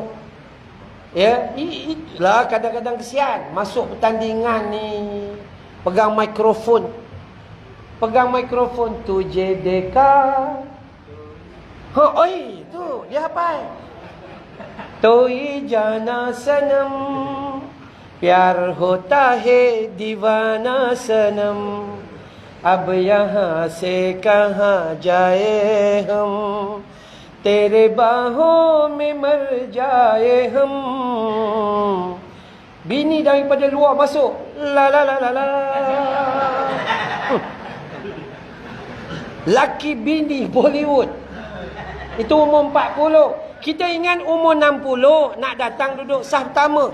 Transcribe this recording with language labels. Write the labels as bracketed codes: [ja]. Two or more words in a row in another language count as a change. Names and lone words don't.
[ms] Ya, itulah kadang-kadang kesian. Masuk pertandingan ni, pegang mikrofon. Pegang mikrofon tu JDK. Ha, oi, tu dia hafal. [hi] तू जाना सनम, प्यार होता है दीवाना सनम, अब यहाँ से कहाँ जाए हम, तेरे बाहों में मर जाए हम. [ms] Bini daripada luar masuk, la la la la la. Laki bini Bollywood. Itu umur 40. Kita ingat umur 60 nak datang duduk sah pertama.